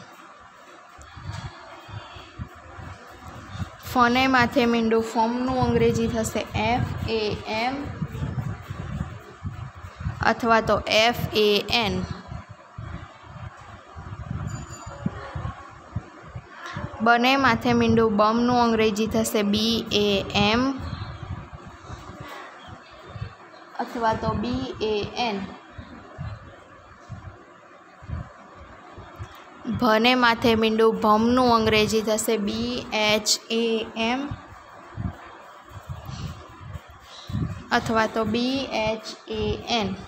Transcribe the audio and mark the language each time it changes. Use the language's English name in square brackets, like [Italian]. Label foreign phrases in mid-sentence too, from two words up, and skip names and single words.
[Gujarati] ફને માથે મીંડું ફમનું અંગ્રેજી થશે FAM અથવા તો FAN. બને માથે મીંડું બમનું અંગ્રેજી થશે BAM અથવા તો BAN। ભને માથે મીંડું ભમનું અંગ્રેજી થશે BHAM અથવા તો BHAN।